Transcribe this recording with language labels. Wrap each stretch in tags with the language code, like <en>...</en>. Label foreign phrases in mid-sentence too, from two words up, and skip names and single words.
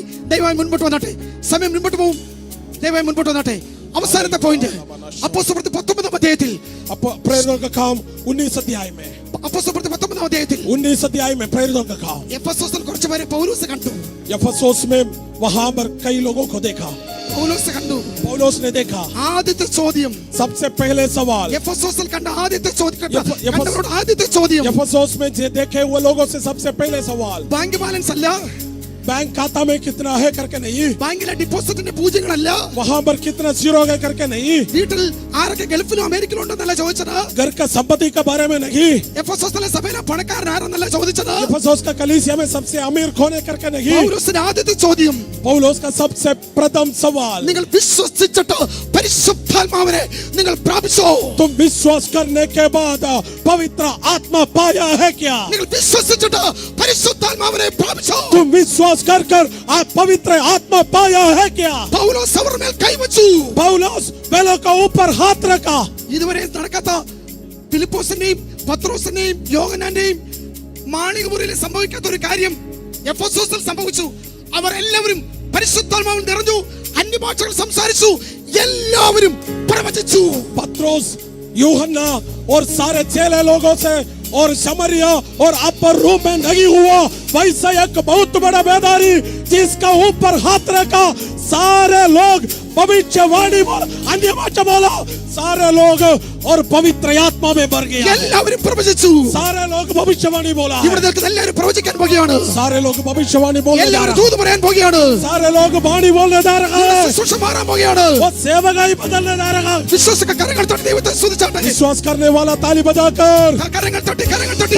<ml>ദയവായി മുൻപോട്ട് വന്നാട്ടെ, സമയം മുൻപോട്ട് പോകും. ദയവായി മുൻപോട്ട് വന്നാട്ടെ. അവസാനത്തെ പോയിന്റ് അപ്പോസ്തലപ്രവൃത്തി 19 അധ്യായത്തിൽ</ml> <hi>प्रेरितों का काम 19 अध्याय में</hi> <ml>അപ്പോസ്തലപ്രവൃത്തി 19 അധ്യായത്തിൽ</ml> <hi>19 अध्याय में प्रेरितों का काम</hi> <ml>എഫെസോസിൽ കുറച്ച് പേരെ പൗലോസ് കണ്ടു.</ml> <hi>यफसोस में वहां पर कई लोगों को देखा.</hi> <ml>പൗലോസ് കണ്ടു.</ml> <hi>पौलुस ने देखा.</hi> <ml>ആദ്യത്തെ ചോദ്യം,</ml> <hi>सबसे पहले सवाल</hi> <ml>എഫെസോസിൽ കണ്ട ആദ്യത്തെ ചോദ്യം, കണ്ടവരോട് ആദ്യത്തെ ചോദ്യം,</ml> <hi>यफसोस में देखे हुए लोगों से सबसे पहले सवाल</hi> <en>bank balance</en> <ml>അല്ല,</ml> <hi>बैंक खाता में कितना है करके नहीं,</hi> <ml>ബാങ്കിലെ ഡിപ്പോസിറ്റിന്റെ പൂജ്യങ്ങളല്ല,</ml> <hi>वहां पर कितना जीरो है करके नहीं,</hi> <ml>വീട്ടിൽ ആരൊക്കെ ഗൾഫിലും അമേരിക്കയിലും ഉണ്ടെന്നല്ല ചോദിച്ചത്,</ml> <hi>घर का संपत्ति के बारे में नहीं,</hi> <ml>എഫെസോസിലെ സഭയിലെ പണക്കാരൻ ആരെന്നല്ല ചോദിച്ചത്.</ml> <hi>यफसोस का कलीसिया में सबसे अमीर कौन है करके नहीं.</hi> <ml>പൗലോസിന്റെ ആദ്യത്തെ ചോദ്യം,</ml> <hi>पौलुस का सबसे प्रथम सवाल</hi> <ml>നിങ്ങൾ വിശ്വസിച്ചിട്ട് പരിശുദ്ധാത്മാവിനെ നിങ്ങൾ പ്രാപിച്ചോ?</ml> <hi>तुम विश्वास करने के बाद पवित्र आत्मा पाया है क्या.</hi> <ml>നിങ്ങൾ വിശ്വസിച്ചിട്ട് പരിശുദ്ധാത്മാവിനെ പ്രാപിച്ചോ?</ml> <hi>तुम विश्वास कर कर आप पवित्र आत्मा पाया है क्या.</hi> <ml>പൗലോസ് അവരുടെ മേൽ കൈവച്ചു.</ml> <hi>पौलुस वेलों का ऊपर हाथ रखा.</hi> <ml>ഇതുവരെ നടക്കാത്ത ഫിലിപ്പോസിന്റെയും പത്രോസിന്റെയും യോഹന്നാന്റെയും മാളികമുറിയിൽ സംഭവിക്കാത്ത ഒരു കാര്യം എഫെസോസിൽ സംഭവിച്ചു. അവർ എല്ലാവരും പരിശുദ്ധാത്മാവിൽ നിറഞ്ഞു, അന്യഭാഷകൾ സംസാരിച്ചു, എല്ലാവരും പ്രവചിച്ചു.</ml> <hi>पत्रोस यूहन्ना और सारे चेले लोगों से और शमरिया और</hi> <en>upper room</en> <hi>में नहीं हुआ वैसा एक बहुत बड़ा बेदारी जिसका ऊपर हाथ रखा. सारे लोग भविष्यवाणी बोला, अन्य भाषा बोला, सारे लोग और पवित्र आत्मा में भर गया.</hi> <ml>എല്ലാവരും പ്രവചിച്ചു.</ml> <hi>सारे लोग भविष्यवाणी बोला.</hi> <ml>ഇവിടെ നിൽക്കുന്ന എല്ലാവരും പ്രവചിക്കാൻ പോകുകയാണ്.</ml> <hi>सारे लोग भविष्यवाणी बोलने जा</hi> <ml>എല്ലാവരും</ml> <hi>रहे</hi> <ml>ദൂത് പറയാൻ പോകുകയാണ്.</ml> <hi>सारे लोग वाणी बोलने जा रहे हैं.</hi> <ml>ശുശ്രൂഷ മാറാൻ പോകുകയാണ്.</ml> <hi>वो सेवकाई बदलने जा रहा है.</hi> <ml>വിശ്വാസികൾ കരങ്ങൾ തട്ടി ദൈവത്തെ സ്തുതിച്ചാട്ടെ.</ml> <hi>विश्वास करने वाला ताली बजाकर</hi> <ml>കരങ്ങൾ തട്ടി</ml>